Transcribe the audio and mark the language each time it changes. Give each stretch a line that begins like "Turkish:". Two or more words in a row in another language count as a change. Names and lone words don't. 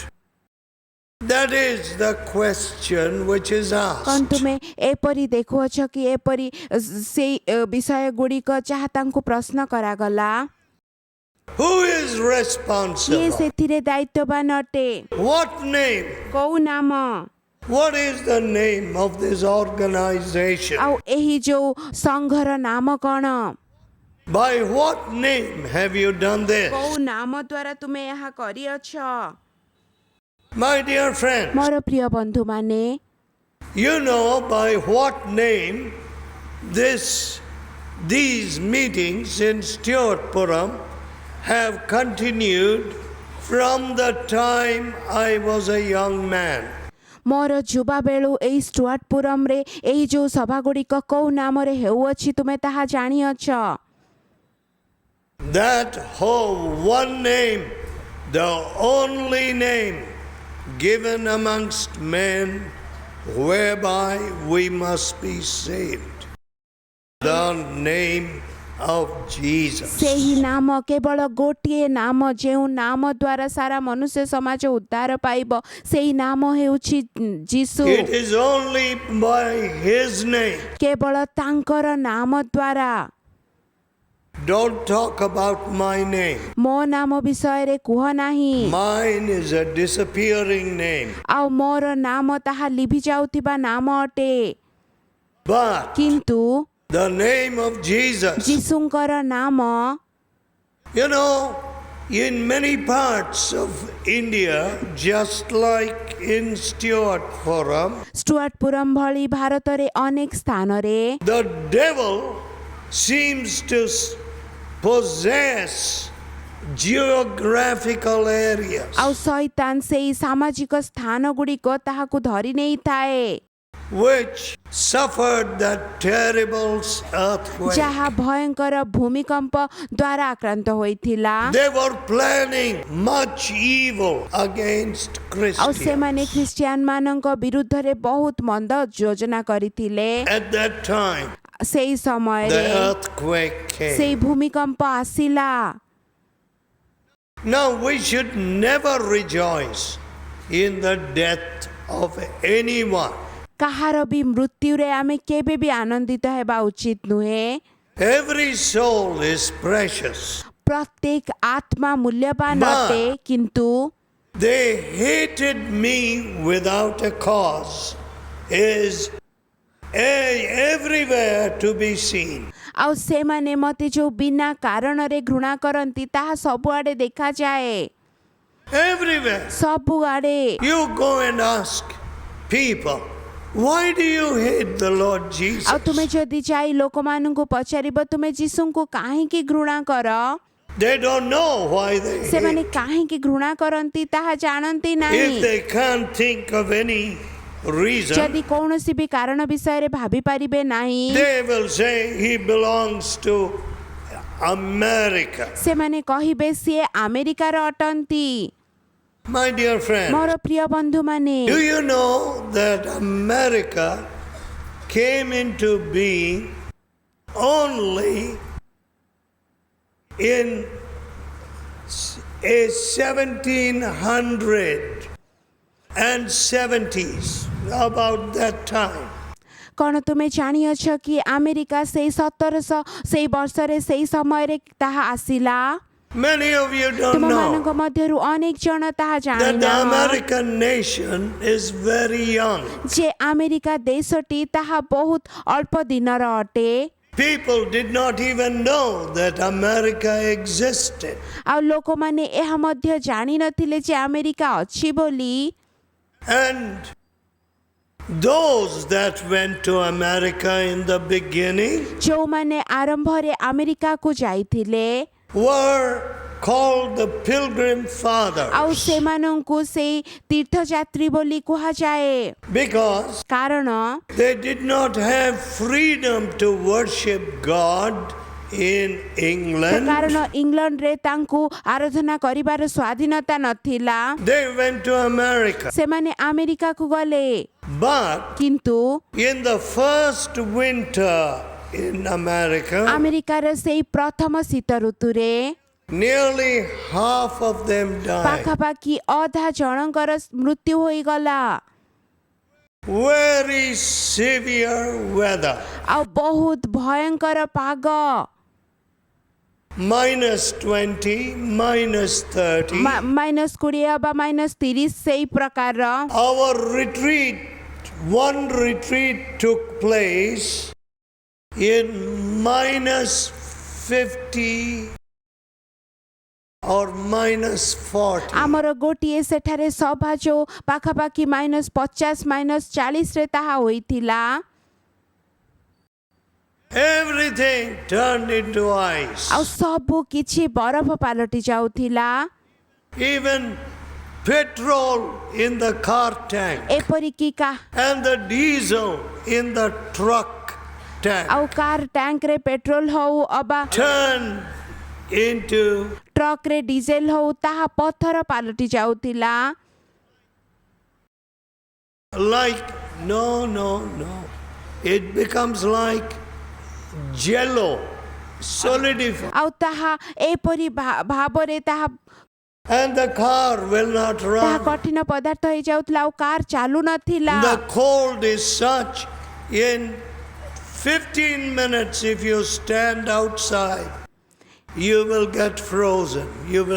English: That is the question which is
Odia: କ'ଣ
English: asked.
Odia: ତୁମେ ଏପରି ଦେଖୁଅଛ କି ଏପରି ସେଇ ବିଷୟ ଗୁଡ଼ିକ ଯାହା ତାଙ୍କୁ ପ୍ରଶ୍ନ କରାଗଲା?
English: Who is
Odia: କିଏ
English: responsible?
Odia: ସେଥିରେ ଦାୟିତ୍ୱବାନ ଅଟେ?
English: What name?
Odia: କୋଉ ନାମ?
English: What is the name of this organization?
Odia: ଆଉ ଏହି ଯୋଉ ସଂଘର ନାମ କ'ଣ?
English: By what name have you done this?
Odia: କୋଉ ନାମ ଦ୍ୱାରା ତୁମେ ଏହା କରିଅଛ?
English: My dear friends,
Odia: ମୋର ପ୍ରିୟ ବନ୍ଧୁମାନେ,
English: you know by what name these meetings in Stewartpuram have continued from the time I was a young man.
Odia: ମୋର ଯୁବା ବେଳୁ ଏହି ଷ୍ଟୁଆର୍ଟପୁରମରେ ଏହି ଯୋଉ ସଭାଗୁଡ଼ିକ କୋଉ ନାମରେ ହେଉଅଛି ତୁମେ ତାହା ଜାଣିଅଛ?
English: That whole one name, the only name given amongst men whereby we must be saved, the name of Jesus.
Odia: ସେହି ନାମ କେବଳ ଗୋଟିଏ ନାମ, ଯେଉଁ ନାମ ଦ୍ୱାରା ସାରା ମନୁଷ୍ୟ ସମାଜ ଉଦ୍ଧାର ପାଇବ, ସେହି ନାମ ହେଉଛି ଯୀଶୁ।
English: It is only by His name.
Odia: କେବଳ ତାଙ୍କର ନାମ ଦ୍ୱାରା।
English: Don't talk about my name.
Odia: ମୋ ନାମ ବିଷୟରେ କୁହ ନାହିଁ।
English: Mine is a disappearing name.
Odia: ଆଉ ମୋର ନାମ ତାହା ଲିଭି ଯାଉଥିବା ନାମ ଅଟେ,
English: But
Odia: କିନ୍ତୁ
English: the name of Jesus,
Odia: ଯୀଶୁଙ୍କର ନାମ
English: you know, in many parts of India, just like in Stewartpuram,
Odia: ଷ୍ଟୁଆର୍ଟପୁରମ୍ ଭଳି ଭାରତରେ ଅନେକ ସ୍ଥାନରେ
English: the devil seems to possess geographical areas.
Odia: ଆଉ ଶୈତାନ ସେଇ ସାମାଜିକ ସ୍ଥାନ ଗୁଡ଼ିକ ତାହାକୁ ଧରି ନେଇଥାଏ।
English: which suffered that terrible earthquake.
Odia: ଯାହା ଭୟଙ୍କର ଭୂମିକମ୍ପ ଦ୍ୱାରା ଆକ୍ରାନ୍ତ ହୋଇଥିଲା।
English: They were planning much evil against
Odia: ଆଉ
English: Christians.
Odia: ସେମାନେ ଖ୍ରୀଷ୍ଟିଆନ ମାନଙ୍କ ବିରୁଦ୍ଧରେ ବହୁତ ମନ୍ଦ ଯୋଜନା କରିଥିଲେ।
English: At that time,
Odia: ସେଇ
English: the
Odia: ସମୟରେ
English: earthquake
Odia: ସେଇ
English: came.
Odia: ଭୂମିକମ୍ପ ଆସିଲା।
English: Now we should never rejoice in the death of anyone.
Odia: କାହାର ବି ମୃତ୍ୟୁରେ ଆମେ କେବେ ବି ଆନନ୍ଦିତ ହେବା ଉଚିତ ନୁହେଁ।
English: Every soul is precious.
Odia: ପ୍ରତ୍ୟେକ ଆତ୍ମା ମୂଲ୍ୟବାନ
English: But-
Odia: ଅଟେ, କିନ୍ତୁ
English: They hated me without a cause is everywhere to be seen.
Odia: ଆଉ ସେମାନେ ମୋତେ ଯୋଉ ବିନା କାରଣରେ ଘୃଣା କରନ୍ତି ତାହା ସବୁଆଡ଼େ ଦେଖାଯାଏ।
English: Everywhere.
Odia: ସବୁଆଡ଼େ
English: You go and ask people, why do you hate the Lord Jesus?
Odia: ଆଉ ତୁମେ ଯଦି ଯାଇ ଲୋକମାନଙ୍କୁ ପଚାରିବ ତୁମେ ଯୀଶୁଙ୍କୁ କାହିଁକି ଘୃଣା କର,
English: They don't know why they
Odia: ସେମାନେ
English: hate.
Odia: କାହିଁକି ଘୃଣା କରନ୍ତି ତାହା ଜାଣନ୍ତି
English: If
Odia: ନାହିଁ।
English: they can't think of any reason,
Odia: ଯଦି କୌଣସି ବି କାରଣ ବିଷୟରେ ଭାବି ପାରିବେ ନାହିଁ,
English: they will say he belongs to America.
Odia: ସେମାନେ କହିବେ ସିଏ ଆମେରିକାର ଅଟନ୍ତି।
English: My dear friend,
Odia: ମୋର ପ୍ରିୟ ବନ୍ଧୁମାନେ,
English: do you know that America came into being only in a 1770s, about that time?
Odia: କ'ଣ ତୁମେ ଜାଣିଅଛ କି ଆମେରିକା ସେଇ 1700 ସେଇ ବର୍ଷରେ ସେଇ ସମୟରେ ତାହା ଆସିଲା?
English: Many of you don't know
Odia: ତୁମମାନଙ୍କ ମଧ୍ୟରୁ ଅନେକ ଜଣ ତାହା
English: that the
Odia: ଜାଣିନାହଁ
English: American nation is very young.
Odia: ଯେ ଆମେରିକା ଦେଶଟି ତାହା ବହୁତ ଅଳ୍ପ ଦିନର ଅଟେ।
English: People did not even know that America existed.
Odia: ଆଉ ଲୋକମାନେ ଏହା ମଧ୍ୟ ଜାଣିନଥିଲେ ଯେ ଆମେରିକା ଅଛି ବୋଲି।
English: And those that went to America in the beginning
Odia: ଯେଉଁମାନେ ଆରମ୍ଭରେ ଆମେରିକାକୁ ଯାଇଥିଲେ
English: were called the Pilgrim
Odia: ଆଉ
English: Fathers
Odia: ସେମାନଙ୍କୁ ସେଇ ତୀର୍ଥଯାତ୍ରୀ ବୋଲି କୁହାଯାଏ,
English: because
Odia: କାରଣ
English: they did not have freedom to worship God in England.
Odia: କାରଣ ଇଂଲଣ୍ଡରେ ତାଙ୍କୁ ଆରାଧନା କରିବାର ସ୍ୱାଧୀନତା ନଥିଲା।
English: They went to America.
Odia: ସେମାନେ ଆମେରିକାକୁ ଗଲେ,
English: But
Odia: କିନ୍ତୁ
English: in the first winter in America,
Odia: ଆମେରିକାର ସେଇ ପ୍ରଥମ ଶୀତ ଋତୁରେ
English: nearly half of them died.
Odia: ପାଖାପାଖି ଅଧା ଜଣଙ୍କର ମୃତ୍ୟୁ ହୋଇଗଲା।
English: Very severe weather.
Odia: ଆଉ ବହୁତ ଭୟଙ୍କର ପାଗ,
English: -20, -30.
Odia: -20 ବା -30 ସେଇ ପ୍ରକାରର।
English: Our retreat, one retreat took place in -50 or -40.
Odia: ଆମର ଗୋଟିଏ ସେଠାରେ ସଭା ଯୋଉ ପାଖାପାଖି -50 -40ରେ ତାହା ହୋଇଥିଲା।
English: Everything turned into ice.
Odia: ଆଉ ସବୁ କିଛି ବରଫ ପାଲଟି ଯାଉଥିଲା।
English: Even petrol in the car tank
Odia: ଏପରିକି
English: and the diesel in the truck tank
Odia: ଆଉ କାର ଟ୍ୟାଙ୍କରେ ପେଟ୍ରୋଲ ହଉ ଅବା
English: turned into
Odia: ଟ୍ରକରେ ଡିଜେଲ ହଉ ତାହା ପଥର ପାଲଟି ଯାଉଥିଲା।
English: like no. It becomes like jello, solidified,
Odia: ଆଉ ତାହା ଏପରି ଭାବରେ ତାହା
English: and the car will not
Odia: ତାହା
English: run.
Odia: କଠିନ ପଦାର୍ଥ ହେଇଯାଉଥିଲା ଆଉ କାର ଚାଲୁ ନଥିଲା।
English: The cold is such, in 15 minutes if you stand outside, you will get frozen, you will